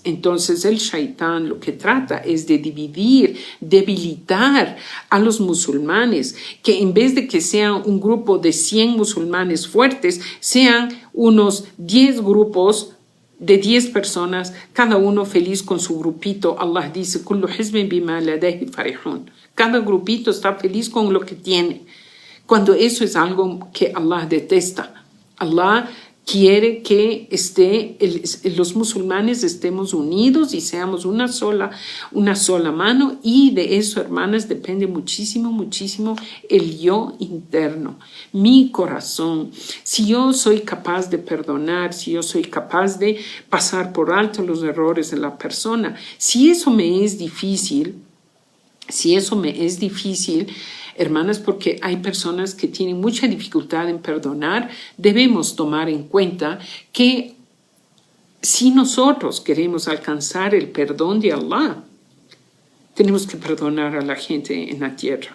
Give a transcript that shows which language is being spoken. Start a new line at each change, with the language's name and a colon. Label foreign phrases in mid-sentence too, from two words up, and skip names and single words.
Spanish: Entonces el shaitán lo que trata es de dividir, debilitar a los musulmanes, que en vez de que sean un grupo de 100 musulmanes fuertes, sean unos 10 grupos de 10 personas, cada uno feliz con su grupito. Allah dice,
Arabic: "كل حزب بما لديه فرحون".
Spanish: Cada grupito está feliz con lo que tiene. Cuando eso es algo que Allah detesta. Allah quiere que los musulmanes estemos unidos y seamos una sola mano, y de eso, hermanas, depende muchísimo, muchísimo el yo interno, mi corazón. Si yo soy capaz de perdonar, si yo soy capaz de pasar por alto los errores de la persona, si eso me es difícil, hermanas, porque hay personas que tienen mucha dificultad en perdonar, debemos tomar en cuenta que si nosotros queremos alcanzar el perdón de Allah, tenemos que perdonar a la gente en la tierra.